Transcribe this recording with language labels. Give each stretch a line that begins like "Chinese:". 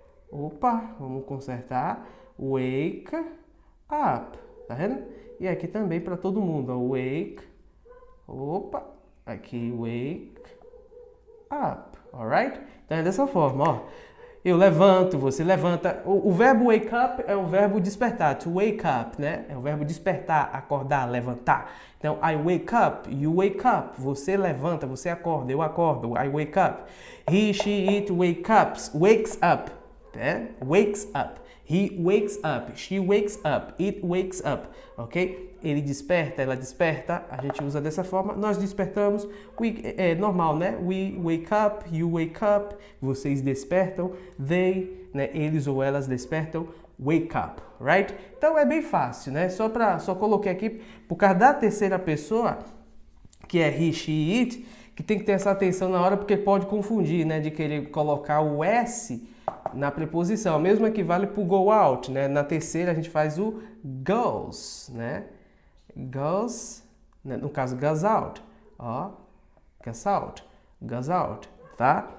Portuguese: Opa, vamos consertar. Wake up. Tá vendo? E aqui também para todo mundo, ó. Wake. Opa. Aqui, wake up. Alright? Então é dessa forma, ó. Eu levanto, você levanta. O verbo wake up é o verbo despertar. To wake up, né? É o verbo despertar, acordar, levantar.
English: Então, I wake up, you wake up.
Portuguese: Você levanta, você acorda, eu acordo.
English: I wake up. He, she, it wakes up. Né? Wakes up. He wakes up. She wakes up. It wakes up. Ok?
Portuguese: Ele desperta, ela desperta. A gente usa dessa forma. Nós despertamos. É normal, né?
English: We wake up. You wake up.
Portuguese: Vocês despertam.
English: They, né?
Portuguese: Eles ou elas despertam.
English: Wake up, right?
Portuguese: Então é bem fácil, né? Só coloquei aqui por causa da terceira pessoa. que é he, she, it, que tem que ter essa atenção na hora porque pode confundir, né, de querer colocar o S na preposição. O mesmo equivale para o go out, né? Na terceira a gente faz o goes, né?
English: Goes, né? No caso goes out, ó, goes out, goes out, tá?